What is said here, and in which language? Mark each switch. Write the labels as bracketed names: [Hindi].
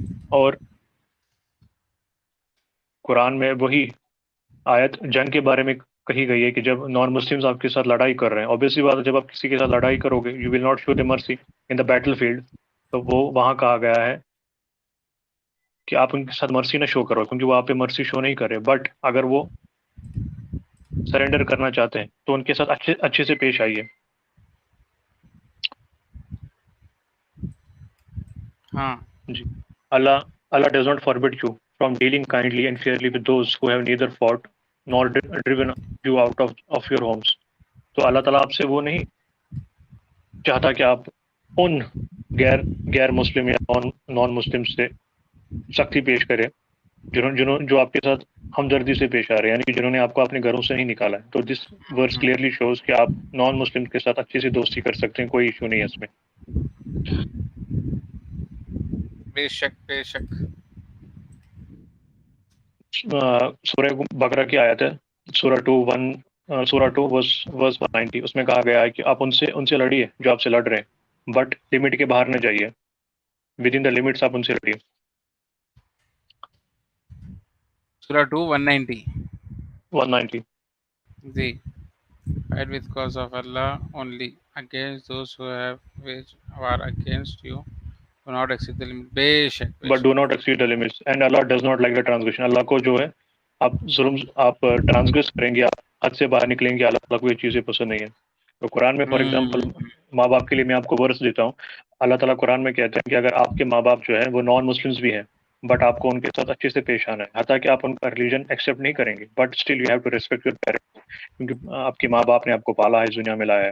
[Urdu] اور قرآن میں وہی آیت جنگ کے بارے میں کہی گئی ہے کہ جب نان مسلمز آپ کے ساتھ لڑائی کر رہے ہیں, obviously بات ہے جب آپ کسی کے ساتھ لڑائی کرو گے [English] you will not show them mercy in the battlefield, [Urdu] تو وہ وہاں کہا گیا ہے کہ آپ ان کے ساتھ مرسی نہ شو کرو کیونکہ وہ آپ پہ مرسی شو نہیں کر رہے, بٹ اگر وہ سرنڈر کرنا چاہتے ہیں تو ان کے ساتھ اچھے سے پیش آئیے. ہاں [English] جی, Allah does not forbid you from dealing kindly and fairly with those who have neither fought nor driven you out of your homes. [Urdu] تو اللہ تعالیٰ آپ سے وہ نہیں چاہتا کہ آپ ان غیر مسلم یا نان مسلم سے سختی پیش کریں جو آپ کے ساتھ ہمدردی سے پیش آ رہے ہیں, یعنی کہ جنہوں نے آپ کو اپنے گھروں سے نہیں نکالا ہے. تو دس ورس کلیئرلی شوز کہ آپ نان مسلم کے ساتھ اچھے سے دوستی کر سکتے ہیں, کوئی ایشو نہیں ہے اس میں. بے شک بے شک. سورہ بقرہ کی آیت ہے سورہ 2 ورس 90, اس میں کہا گیا ہے کہ آپ ان سے لڑیے جو آپ سے لڑ رہے ہیں, بٹ لمٹ کے باہر نہ جائیے, [English] with in the limits [Urdu] آپ ان سے لڑیے. سورہ 2:190. 190. [English] جی, fight with cause of Allah only against those who have waged war against you. Do not exceed the limit. [Urdu] بے شک [English] But do not exceed the limits. And Allah does not like the transgression. [Urdu] اللہ کو جو ہے آپ transgress کریں گے, آپ حد سے باہر نکلیں گے, اللہ کو یہ چیزیں پسند نہیں ہے. تو قرآن میں فار ایگزامپل ماں باپ کے لیے میں آپ کو ورس دیتا ہوں. اللہ تعالیٰ قرآن میں کہتے ہیں کہ اگر آپ کے ماں باپ جو ہے وہ نان مسلمس بھی ہیں, بٹ آپ کو ان کے ساتھ اچھے سے پیش آنا ہے, حتیٰ کہ آپ ان کا ریلیجن ایکسیپٹ نہیں کریں گے, [English] but still you have to respect your parents, [Urdu] کیونکہ آپ کے ماں باپ نے آپ کو پالا ہے, اس دنیا میں لایا ہے.